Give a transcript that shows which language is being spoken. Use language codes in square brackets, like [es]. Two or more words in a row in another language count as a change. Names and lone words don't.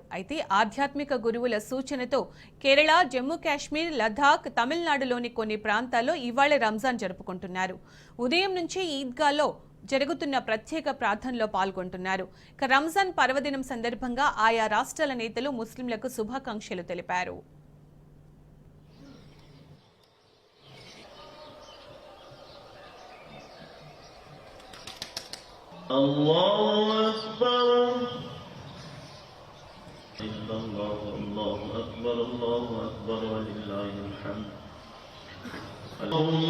[te] అయితే ఆధ్యాత్మిక గురువుల సూచనతో కేరళ, జమ్మూ కాశ్మీర్, లద్దాఖ్, తమిళనాడులోని కొన్ని ప్రాంతాల్లో ఇవాళ రంజాన్ జరుపుకుంటున్నారు. ఉదయం నుంచి ఈద్గాలో జరుగుతున్న ప్రత్యేక ప్రార్థనలో పాల్గొంటున్నారు. రంజాన్ పర్వదినం సందర్భంగా ఆయా రాష్ట్రాల నేతలు ముస్లింలకు శుభాకాంక్షలు తెలిపారు. [ar] الله أكبر إلا الله الله أكبر الله أكبر ولله الحمد اللهم